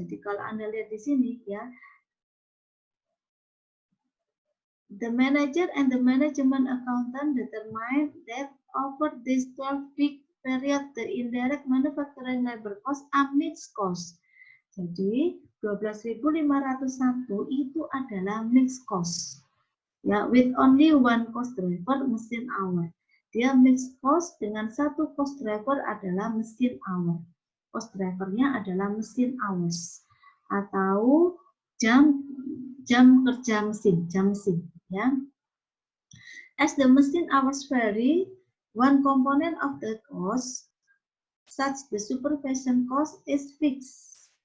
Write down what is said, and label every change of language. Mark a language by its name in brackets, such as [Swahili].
[Indonesian] Jadi kalau Anda lihat di sini ya, [English] the manager and the management accountant determine that over this 12-week period the indirect manufacturing labor cost are mixed cost. [Indonesian] Jadi 12.501 itu adalah mixed cost. [English] Ya, with only one cost driver mesin hour. [Indonesian] Dia mixed cost dengan satu cost driver adalah mesin hour. Cost drivernya adalah mesin hours atau jam kerja mesin, jam mesin, ya. [English] As the machine hours vary, one component of the cost, such the supervision cost, is fixed.